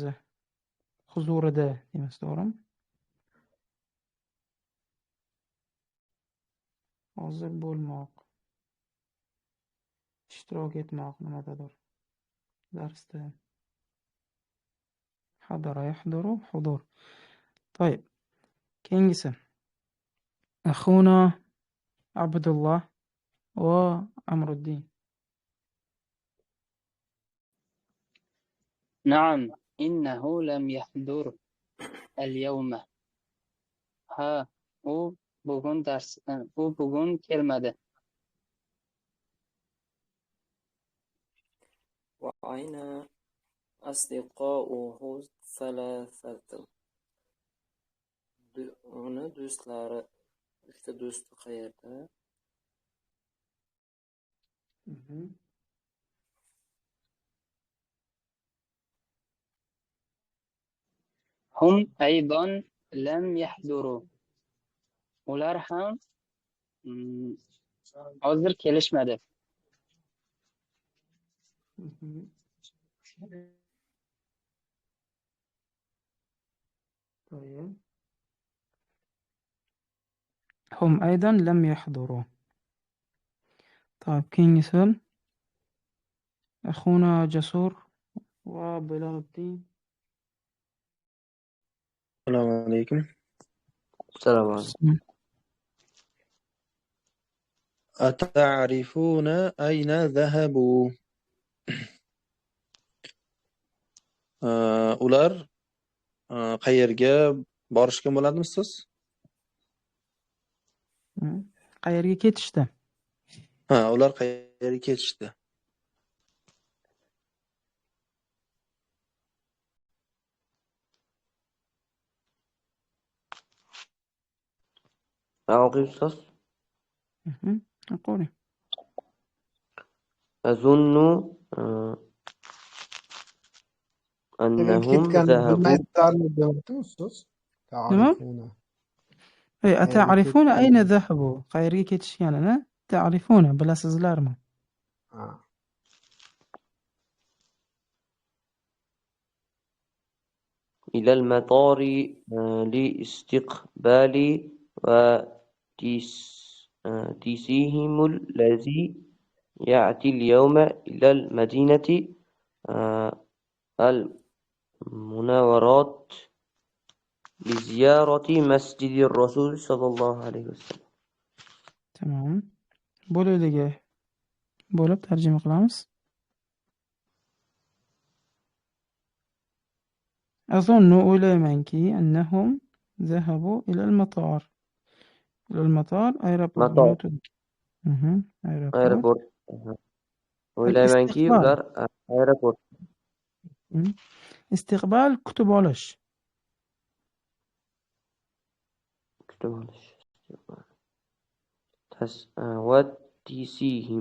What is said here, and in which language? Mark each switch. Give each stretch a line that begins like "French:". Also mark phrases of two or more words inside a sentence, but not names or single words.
Uzbek: Huzurida deymiz, to'g'rimi? Hozir bo'lmoq, ishtirok etmoq nimadadir.
Arabic: Darsda. حضر يحضر حضور.
Uzbek: To'yib. Keyingisi.
Arabic: أخونا عبد الله وعمر الدين. نعم إنه لم يحضر اليوم.
Uzbek: Ha, u bugun kelmadi.
Arabic: وأين أصدقاؤه الثلاثة؟
Uzbek: Uni do'stlari, uchta do'sti qayerda?
Arabic: هم أيضا لم يحضروا. Ular ham hozir kelishmadi. طيب. هم أيضا لم يحضروا. طيب كينغسون أخونا جسور وبلال الدين. السلام عليكم. السلام عليكم. أتعرفون أين ذهبوا؟
Uzbek: ular qayerga borishgan bo'ladimi siz? Qayerga ketishdi? Ular qayerga ketishdi?
Arabic: أعطي أستاذ. قولي. أظن أنهم ذهبوا. تعرفون أتعرفون أين ذهبوا؟
Uzbek: qayerga ketishganini ta'rifuna bilasizlarmi?
Arabic: إلى المطار لاستقبال وتيسيهم الذي يأتي اليوم إلى المدينة المنورات لزيارة مسجد الرسول صلى الله عليه وسلم.
Uzbek: Tamam. Bo'ladiga bo'lib tarjima qilamiz.
Arabic: أظن o'ylaymanki أنهم ذهبوا إلى المطار. إلى المطار aeroport.
Uzbek: Aeroport. O'ylaymanki ular aeroport. Istiqbal kutib olish. Kutib olish.
Arabic: وتيسيهم.